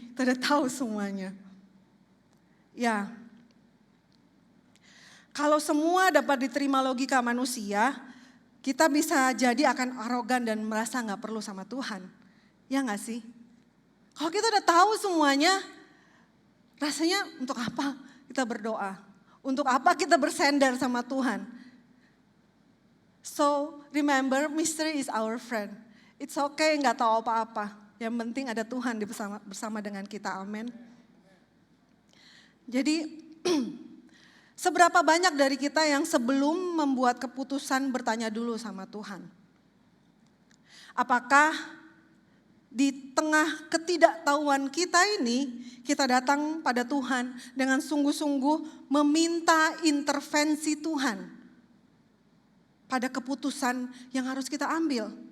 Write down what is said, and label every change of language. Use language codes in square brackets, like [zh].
[id] Kita udah tahu semuanya. Ya, kalau semua dapat diterima logika manusia, kita bisa jadi akan arogan dan merasa gak perlu sama Tuhan. Ya gak sih? Kalau kita udah tahu semuanya, rasanya untuk apa kita berdoa? Untuk apa kita bersandar sama Tuhan? [en] So remember, mystery is our friend. It's okay [id] gak tahu apa-apa. Yang penting ada Tuhan bersama dengan kita, amin. Jadi seberapa banyak dari kita yang sebelum membuat keputusan bertanya dulu sama Tuhan? Apakah di tengah ketidaktahuan kita ini, kita datang pada Tuhan dengan sungguh-sungguh meminta intervensi Tuhan pada keputusan yang harus kita ambil?